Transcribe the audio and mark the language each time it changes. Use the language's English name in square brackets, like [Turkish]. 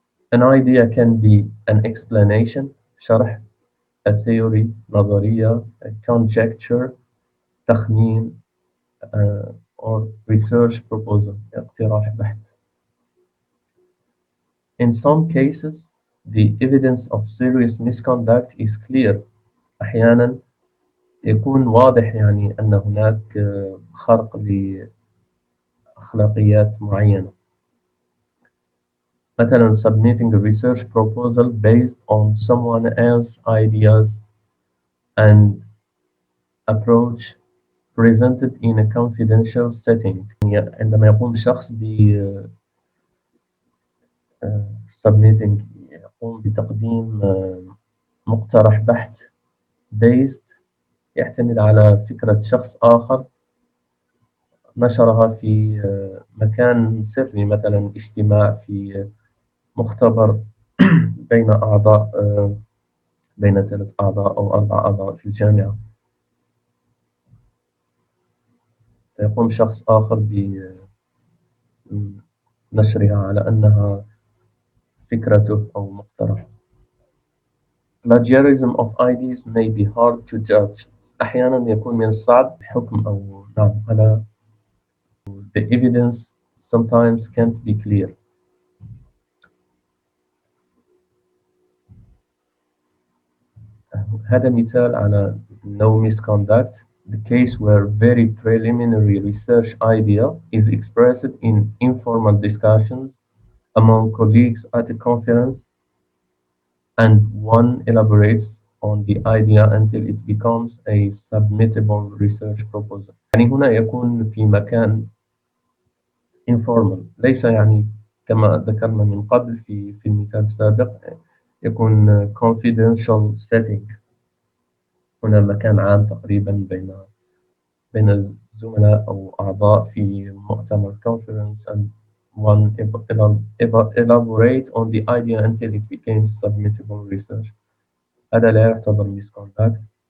[English] An idea can be an explanation، شرح، a theory، نظرية، a conjecture، تخمين، or research proposal، [Arabic] اقتراح بحث. [English] In some cases, the evidence of serious misconduct is clear. [Arabic] أحيانا يكون واضح يعني أن هناك خرق لأخلاقيات معينة. [English] مثلا submitting a research proposal based on someone else's ideas and approach presented in a confidential setting. [Arabic] يعني عندما يقوم شخص ب submitting، يقوم بتقديم مقترح بحث based، يعتمد على فكرة شخص آخر نشرها في مكان سري، مثلا اجتماع في مختبر بين أعضاء، بين 3 أعضاء أو 4 أعضاء في الجامعة. فيقوم شخص آخر بنشرها على أنها فكرته أو مقترح. [English] Plagiarism of ideas may be hard to judge. [Arabic] أحيانا يكون من الصعب الحكم أو نعم على [English] the evidence sometimes can't be clear. [Arabic] هذا مثال على no misconduct. [English] The case where very preliminary research idea is expressed in informal discussions among colleagues at a conference, and one elaborates on the idea until it becomes a submittable research proposal. [Arabic] يعني هنا يكون في مكان informal، ليس يعني كما ذكرنا من قبل في المثال السابق، يكون confidential setting. هنا مكان عام تقريبا بين الزملاء أو أعضاء في مؤتمر conference، [English] and one elaborate on the idea until it becomes submittable research. [Arabic] هذا لا يعتبر misconduct.